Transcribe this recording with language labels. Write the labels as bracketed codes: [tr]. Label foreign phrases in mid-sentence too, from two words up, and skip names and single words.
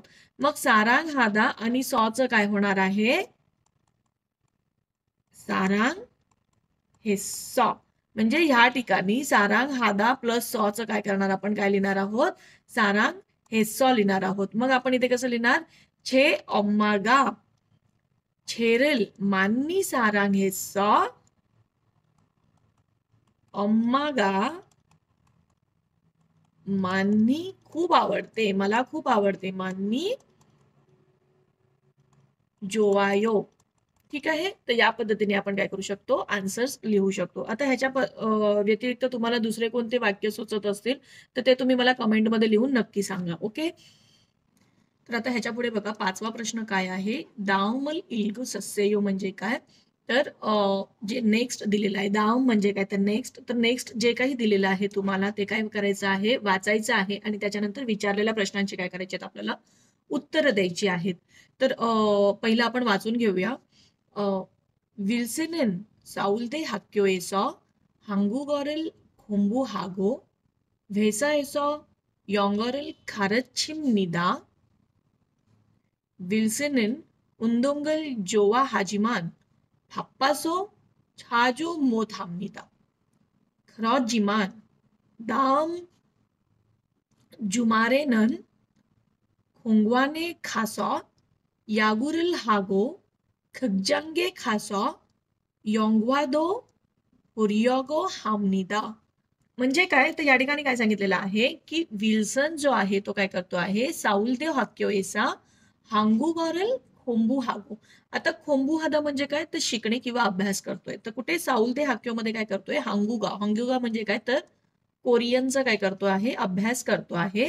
[mr] मग [ko] 사랑하다 [mr] आणि सॉचं काय होणार आहे, [ko] 사랑해서. [mr] म्हणजे ह्या ठिकाणी [ko] 사랑하다 [mr] प्लस सॉचं काय करणार, आपण काय लिहिणार आहोत, [ko] 사랑해서 [mr] लिहिणार आहोत. मग आपण इथे कसं लिहिणार, [ko] 제 엄마가 제를 많이 사랑했어. 엄마가 많이 [mr] खूप आवडते, मला खूप आवडते, [ko] 많이 좋아요. [mr] ठीक आहे. तर या पद्धतीने आपण काय करू शकतो, आन्सर्स लिहू शकतो. आता ह्याच्या व्यतिरिक्त तुम्हाला दुसरे कोणते वाक्य सुचत असतील तर ते तुम्ही मला कमेंटमध्ये लिहून नक्की सांगा. ओके. तर आता ह्याच्या पुढे बघा, पाचवा प्रश्न काय आहे, [ko] 다음을 읽고 쓰세요 [mr] म्हणजे काय, तर जे नेक्स्ट दिलेलं आहे, दाव म्हणजे काय, तर नेक्स्ट. तर नेक्स्ट जे काही दिलेलं आहे तुम्हाला ते काय करायचं आहे, वाचायचं आहे आणि त्याच्यानंतर विचारलेल्या प्रश्नांची काय करायची आहेत, आपल्याला उत्तरं द्यायची आहेत. तर पहिलं आपण वाचून घेऊया. [ko] 윌슨은 서울대 학교에서 한국어를 공부하고 회사에서 영어를 가르칩니다. 윌슨은 운동을 좋아하지만 바빠서 자주 못합니다. 그렇지만 다음 주말에는 공원에 가서 야구를 하고 극장에 가서 영화도 보려고 합니다. [mr] म्हणजे काय, तर या ठिकाणी काय सांगितलेलं आहे, की विल्सन जो आहे तो काय करतो आहे, [ko] 서울대 학교에서 한국어를 공부하고. [mr] आता खोंबुहादा म्हणजे काय, तर शिकणे किंवा अभ्यास करतोय. तर कुठे [ko] 서울대 학교 [mr] मध्ये काय करतोय, हांगुगा. हांगुगा म्हणजे काय, तर कोरियनचं काय करतो आहे, अभ्यास करतो आहे.